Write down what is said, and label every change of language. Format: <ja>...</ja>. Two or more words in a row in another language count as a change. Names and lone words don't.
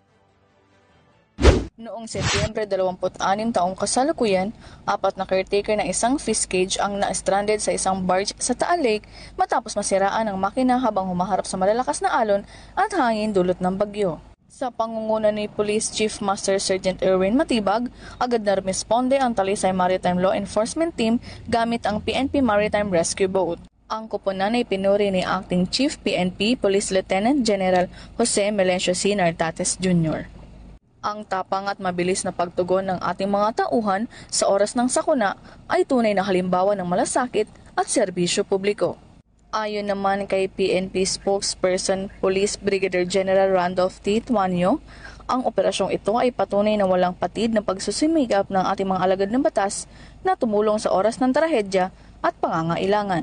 <tl>Noong Setyembre 26 taong kasalukuyan, 4 na caretaker ng isang fish cage ang na-stranded sa isang barge sa Taal Lake matapos masiraan ang makina habang humaharap sa malalakas na alon at hangin dulot ng bagyo. Sa pangunguna ni Police Chief Master Sergeant Erwin Matibag, agad na rumisponde ang Talisay Maritime Law Enforcement Team gamit ang PNP Maritime Rescue Boat. Ang koponan ay pinuri ni Acting Chief PNP Police Lieutenant General Jose Melencio C. Nartates Jr. Ang tapang at mabilis na pagtugon ng ating mga tauhan sa oras ng sakuna ay tunay na halimbawa ng malasakit at serbisyo publiko. Ayon naman kay PNP spokesperson Police Brigadier General Randolph T. Tuanyo, ang operasyong ito ay patunay na walang patid na pagsusumikap ng ating mga alagad ng batas na tumulong sa oras ng trahedya at pangangailangan.</tl>